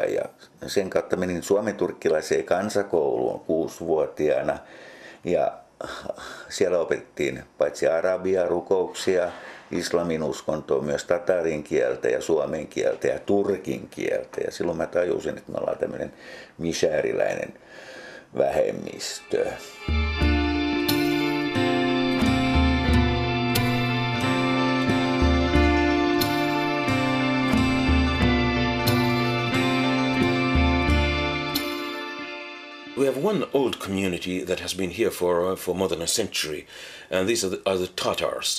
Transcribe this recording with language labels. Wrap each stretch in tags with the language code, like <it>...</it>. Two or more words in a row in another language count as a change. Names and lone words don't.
<fi>Ja sen kautta menin suomenturkkilaiseen kansakouluun 6-vuotiaana, ja siellä opetettiin paitsi arabiaa, rukouksia, islamin uskontoa, myös tatarin kieltä ja suomen kieltä ja turkin kieltä. Ja silloin mä tajusin, että me ollaan tämmöinen mishääriläinen vähemmistö.</fi> <en>We have one old community that has been here for more than a century, and these are the Tatars.</en>